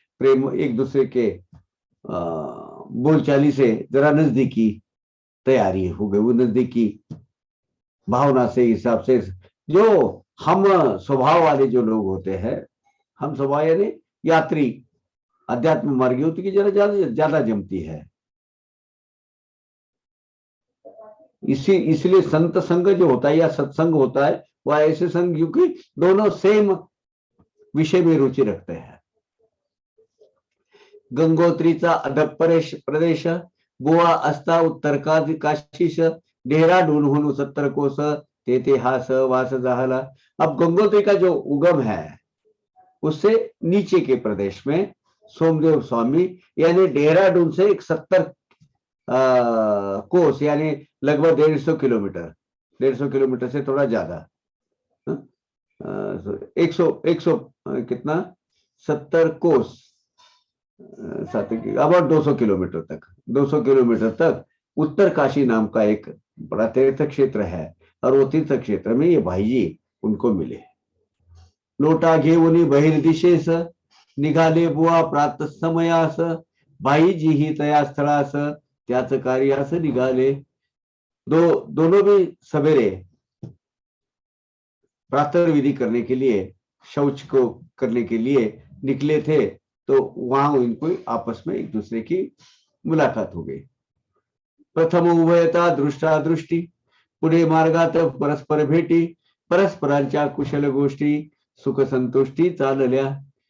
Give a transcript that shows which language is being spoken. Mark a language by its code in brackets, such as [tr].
[hi] प्रेम एक दूसरे के बोलचाली से जरा नजदीकी तैयारी हो गई। वो नजदीकी भावना से, हिसाब से, जो हम स्वभाव वाले जो लोग होते हैं, हम स्वभाव यानी यात्री अध्यात्म मार्गी होती की जरा ज्यादा जमती है। इसलिए संत संग जो होता है या सत्संग होता है, वह ऐसे संग क्योंकि दोनों सेम विषय में रुचि रखते हैं। [mr] गंगोत्रीचा अधक प्रदेश, गोवा असता उत्तर काशीश, डेहराडूनहून 70 कोस, तेथे हा सहवास झाला। [hi] अब गंगोत्री का जो उगम है, उससे नीचे के प्रदेश में सोमदेव स्वामी यानी देहरादून से एक 70 कोस यानी लगभग 150 किलोमीटर, 150 किलोमीटर से थोड़ा ज्यादा, 100 कितना 70 कोस, अब 200 किलोमीटर तक, 200 किलोमीटर तक उत्तर काशी नाम का एक बड़ा तीर्थ क्षेत्र है। और वो तीर्थ क्षेत्र में ये भाई जी उनको मिले। [mr] लोटा घेऊन बहिर्दिशेस, निघाले बुवा प्रातः समयास, भाई जी ही तया स्थळास, त्याच कार्यास निघाले। [hi] दोनों भी सवेरे प्रातः विधि करने के लिए, शौच को करने के लिए निकले थे। तो वहां इनको आपस में एक दूसरे की मुलाकात हो गई। [mr] प्रथम उभयता दृष्टा दृष्टी, पुढे मार्गात परस्पर भेटी, परस्परांच्या कुशल गोष्टी, सुख संतुष्टि चालल्या।